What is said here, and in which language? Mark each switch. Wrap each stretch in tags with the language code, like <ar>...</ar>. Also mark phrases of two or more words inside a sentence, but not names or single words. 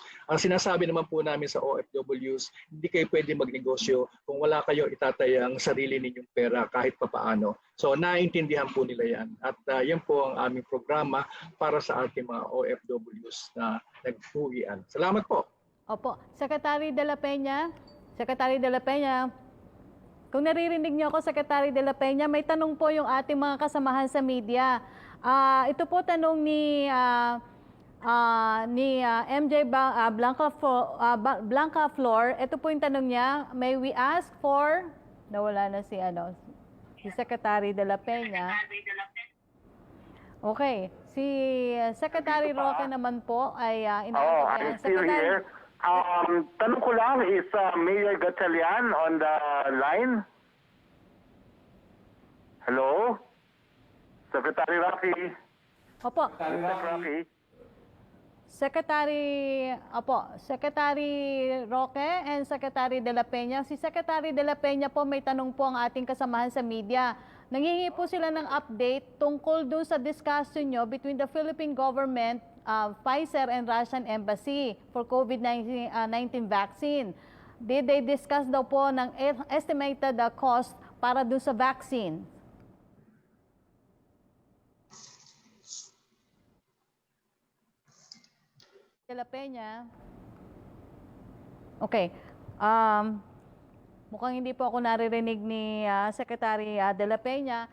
<tl>Ang sinasabi naman po namin sa OFWs, hindi kayo pwede magnegosyo kung wala kayo itatayang sarili ninyong pera kahit papaano. So naiintindihan po nila yan. At yan po ang aming programa para sa ating mga OFWs na nagpuwian. Salamat po. Opo. Secretary de la Peña, kung naririnig niyo ako, Secretary de la Peña, may tanong po yung ating mga kasamahan sa media. Ito po tanong ni MJ Blanca Flor. Ito po yung tanong niya.</tl> <en>May we ask for...</en> <tl>Nawala na si Secretary de la Peña. Okay. Si Secretary Roque naman po ay</tl> <en>I'm still here.</en> <tl>Tanong ko lang,</tl> <en>is Mayor Gatchalian on the line? Hello? Secretary Roque?</en> <tl>Opo. Roque?</tl> <en>Secretary Roque and Secretary de la Peña.</en> <tl>Si Secretary de la Peña po, may tanong po ang ating kasamahan sa media. Nangihingi po sila ng update tungkol dun sa discussion nyo</tl> <en>between the Philippine government, Pfizer and Russian Embassy for COVID-19 vaccine. Did they discuss</en> <tl>daw po ng</tl> <en>estimated cost</en> <tl>para dun sa vaccine? De La Peña. Okay. Mukhang hindi po ako naririnig ni Secretary De La Peña.</tl>